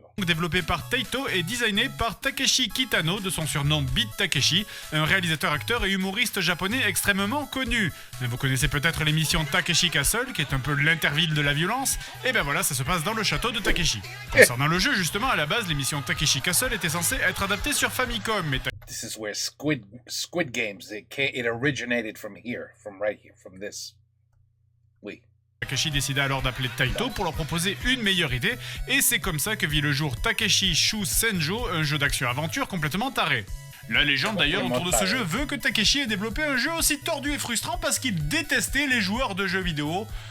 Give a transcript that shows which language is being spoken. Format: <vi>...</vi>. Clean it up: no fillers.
<fr>Développé par Taito et designé par Takeshi Kitano, de son surnom Beat Takeshi, un réalisateur, acteur et humoriste japonais extrêmement connu. Vous connaissez peut-être l'émission Takeshi Castle, qui est un peu l'interville de la violence. Et ben voilà, ça se passe dans le château de Takeshi. Concernant le jeu, justement, à la base, l'émission Takeshi Castle était censée être adaptée sur Famicom, mais</fr> <en>This is where Squid Games, it originated from right here, from this.</en> <fr>Oui. Takeshi décida alors d'appeler Taito pour leur proposer une meilleure idée, et c'est comme ça que vit le jour Takeshi Shu Senjo, un jeu d'action-aventure complètement taré. La légende d'ailleurs autour de ce jeu veut que Takeshi ait développé un jeu aussi tordu et frustrant parce qu'il détestait les joueurs de jeux vidéo.</fr>